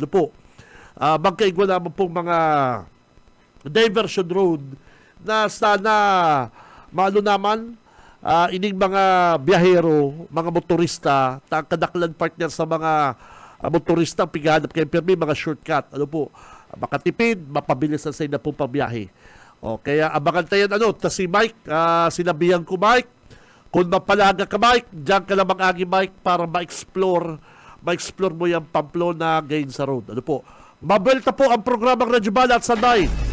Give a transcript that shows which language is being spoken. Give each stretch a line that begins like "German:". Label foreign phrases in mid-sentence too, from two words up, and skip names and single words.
Bikol: Magkaigwa naman pong mga
English: diversion road
Bikol: na sana naman ining mga biyahero, mga motorista, kadaklan partner sa mga motorista, pighanap kayo permi, mga shortcut, makatipid, mapabilis na sa na po pabiyahe.
Filipino: Kaya abangan tayo, si Mike, sinabihan ko Mike, kung mapalaga ka Mike, diyan ka lang mag-agi Mike para ma-explore mo yung Pamplona Gainsa Road.
Bikol: Mabelta po ang programang Radyo Balat sa night.